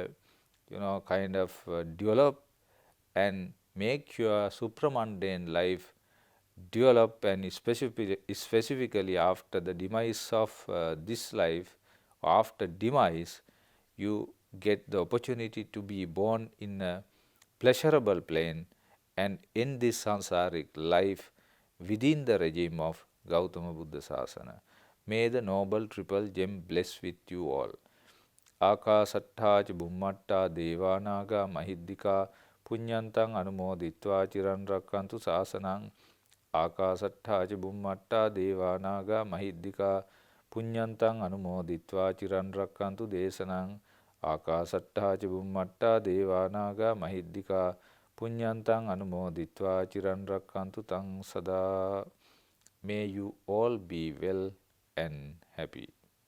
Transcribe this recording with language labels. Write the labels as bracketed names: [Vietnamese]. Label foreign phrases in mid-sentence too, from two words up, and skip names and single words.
[English] develop and make your supramundane life develop, and specifically after the demise of this life, after demise, you get the opportunity to be born in a pleasurable plane and end this sansaric life within the regime of Gautama Buddha Sasana. May the noble triple gem bless with you all. [Pali] ආකාසට්ඨා ච බුම්මට්ඨා දේවානාගා මහිද්దికා පුඤ්ඤන්තං අනුමෝදිත්වා චිරන් රැක්කන්තු ශාසනං ආකාසට්ඨා ච බුම්මට්ඨා දේවානාගා මහිද්దికා පුඤ්ඤන්තං අනුමෝදිත්වා චිරන් රැක්කන්තු දේශනං ආකාසට්ඨා ච බුම්මට්ඨා දේවානාගා මහිද්దికා පුඤ්ඤන්තං අනුමෝදිත්වා චිරන් රැක්කන්තු තං සදා. [English] May you all be well and happy.